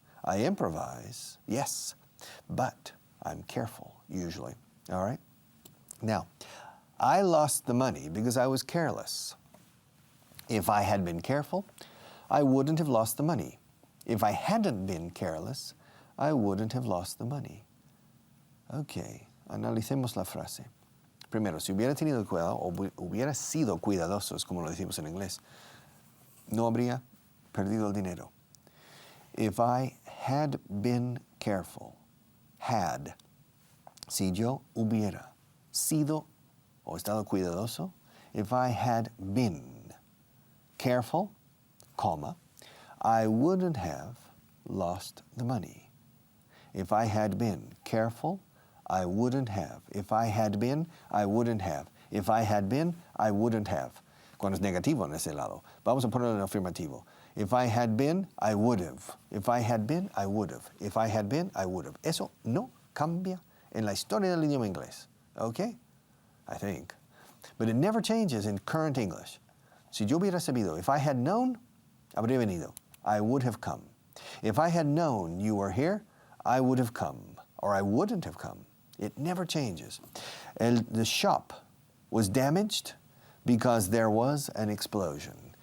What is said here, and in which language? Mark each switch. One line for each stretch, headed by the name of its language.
English: I improvise, yes, but I'm careful, usually. All right? Now, I lost the money because I was careless. If I had been careful, I wouldn't have lost the money. If I hadn't been careless, I wouldn't have lost the money.
Spanish: Okay, analicemos la frase. Primero, si hubiera tenido cuidado o hubiera sido cuidadosos, como lo decimos en inglés, no habría perdido el dinero.
English: If I had been careful, had
Spanish: Si yo hubiera sido o estado cuidadoso,
English: if I had been careful, comma, I wouldn't have lost the money. If I had been careful, I wouldn't have. If I had been, I wouldn't have. If I had been, I wouldn't have.
Spanish: Cuando es negativo en ese lado. Vamos a ponerlo en afirmativo.
English: If I had been, I would have. If I had been, I would have. If I had been, I would have.
Spanish: Eso no cambia en la historia del idioma inglés.
English: Okay? I think. But it never changes in current English.
Spanish: Si yo hubiera sabido,
English: if I had known,
Spanish: habría venido.
English: I would have come. If I had known you were here, I would have come. Or I wouldn't have come. It never changes. The shop was damaged because there was an explosion.